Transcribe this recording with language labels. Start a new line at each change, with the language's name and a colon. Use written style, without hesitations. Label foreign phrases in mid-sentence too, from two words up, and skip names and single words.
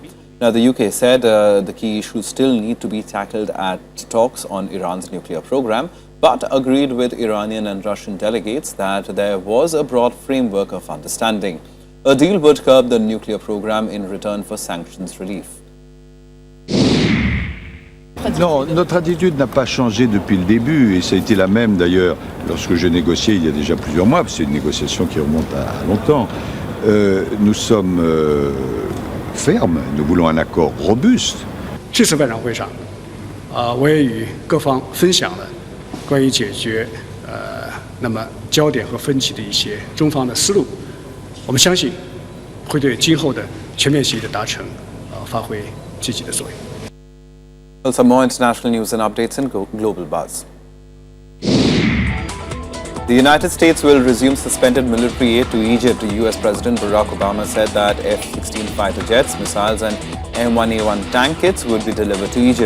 English: Now, the UK said the key issues still need to be tackled at talks on Iran's nuclear program, but agreed with Iranian and Russian delegates that there was a broad framework of understanding. A deal would curb the nuclear program in return for sanctions relief.
French: Non, notre attitude n'a pas changé depuis le début et ça a été la même d'ailleurs lorsque je négociais il y a déjà plusieurs mois, parce que c'est une négociation qui remonte à longtemps. Nous sommes fermes, nous voulons un accord robuste.
Chinese: 这次外长会上，我也与各方分享了关于解决那么焦点和分歧的一些中方的思路。我们相信会对今后的全面协议的达成发挥积极的作用。
English: Well, some more international news and updates in Global Buzz. The United States will resume suspended military aid to Egypt. US President Barack Obama said that F-16 fighter jets, missiles and M1A1 tank kits would be delivered to Egypt.